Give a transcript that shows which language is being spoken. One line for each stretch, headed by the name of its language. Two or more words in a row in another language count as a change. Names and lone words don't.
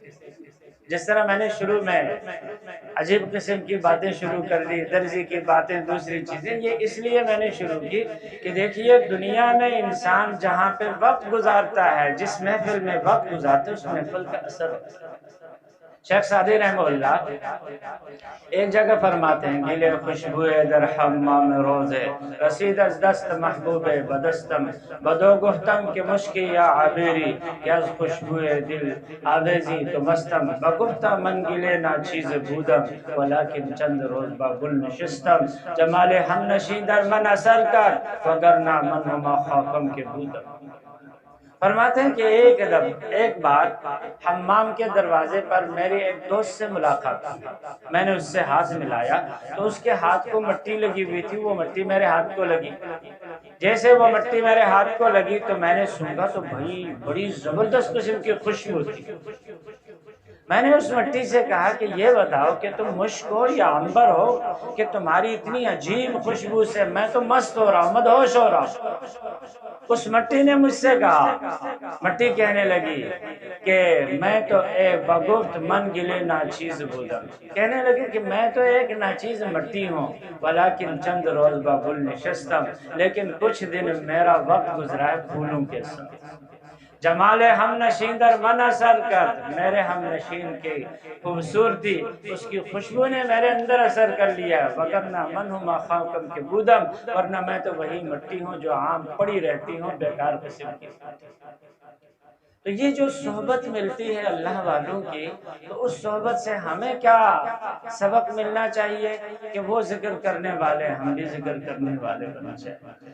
Urdu: جس طرح میں نے شروع میں عجیب قسم کی باتیں شروع کر دی، درزی کی باتیں، دوسری چیزیں، یہ اس لیے میں نے شروع کی کہ دیکھیے دنیا میں انسان جہاں پہ وقت گزارتا ہے، جس محفل میں وقت گزارتا ہے، اس محفل کا اثر ہوتا ہے۔ شیخ سعدی رحمہ اللہ ایک جگہ فرماتے ہیں،
Persian: گلے خوشبوئے در حمام روزے رسید از دست محبوب بدستم بدو گفتم کہ مشکی یا عبیری کہ از خوشبوئے دل آویزی تو مستم بگفتہ من گلے نا چیز بودم ولیکن چند روز با گل نشستم جمال ہم نشین در من اثر کر وگرنہ من ہما خاکم کے بودم۔
Urdu: فرماتے ہیں کہ ایک بار حمام کے دروازے پر میری ایک دوست سے ملاقات ہوئی، میں نے اس سے ہاتھ ملایا تو اس کے ہاتھ کو مٹی لگی ہوئی تھی، وہ مٹی میرے ہاتھ کو لگی۔ جیسے وہ مٹی میرے ہاتھ کو لگی تو میں نے سونگا تو بڑی زبردست قسم کی خوشبو تھی۔ میں نے اس مٹی سے کہا کہ یہ بتاؤ کہ تم مشک ہو یا عنبر ہو کہ تمہاری اتنی عجیب خوشبو سے میں تو مست ہو رہا ہوں، مدہوش ہو رہا ہوں۔ اس مٹی نے مجھ سے کہا، مٹی کہنے لگی کہ میں تو ایک
Persian: بگفت من گلے ناچیز بودم،
Urdu: کہنے لگی کہ میں تو ایک ناچیز مٹی ہوں،
Persian: ولیکن چند روز با گل نشستم،
Urdu: لیکن کچھ دن میرا وقت گزرا ہے پھولوں کے ساتھ۔
Persian: جمال ہم نشین در من اثر کرد،
Urdu: میرے ہم نشین کی خوبصورتی، اس کی خوشبو نے میرے اندر اثر کر لیا،
Persian: وگرنہ من ہما خاکم کے بودم،
Urdu: ورنہ میں تو وہی مٹی ہوں جو عام پڑی رہتی ہوں، بیکار قسم کی۔ تو یہ جو صحبت ملتی ہے اللہ والوں کی، تو اس صحبت سے ہمیں کیا سبق ملنا چاہیے کہ وہ ذکر کرنے والے، ہم بھی ذکر کرنے والے بننا چاہیے۔